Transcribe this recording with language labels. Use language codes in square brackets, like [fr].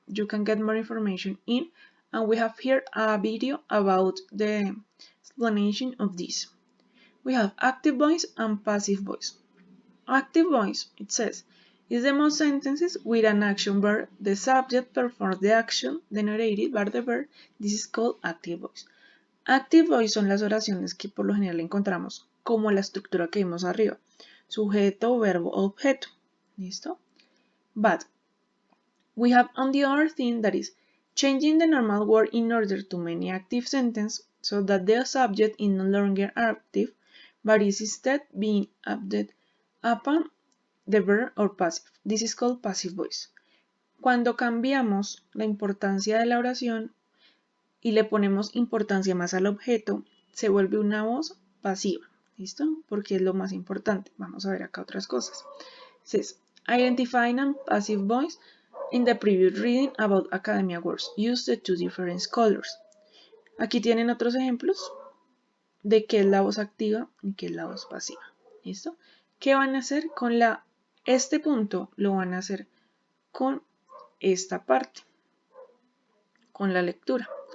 [en] You can get more information in, and we have here a video about the explanation of this. We have active voice and passive voice. Active voice, it says, is the most sentences with an action verb. The subject performs the action denoted by the verb. This is called active voice. [es] Active voice son las oraciones que por lo general encontramos como la estructura que vimos arriba. Sujeto, verbo, objeto. ¿Listo? [en] But we have on the other thing that is changing the normal word in order to make an active sentence so that the subject is no longer active but is instead being acted upon the verb or passive. This is called passive voice. [es] Cuando cambiamos la importancia de la oración y le ponemos importancia más al objeto, se vuelve una voz pasiva. ¿Listo? Porque es lo más importante. Vamos a ver acá otras cosas. [en] It says, identifying a passive voice in the previous reading about academia words. Use the 2 different colors. [es] Aquí tienen otros ejemplos de qué es la voz activa y qué es la voz pasiva. ¿Listo? ¿Qué van a hacer con este punto? Lo van a hacer con esta parte, con la lectura.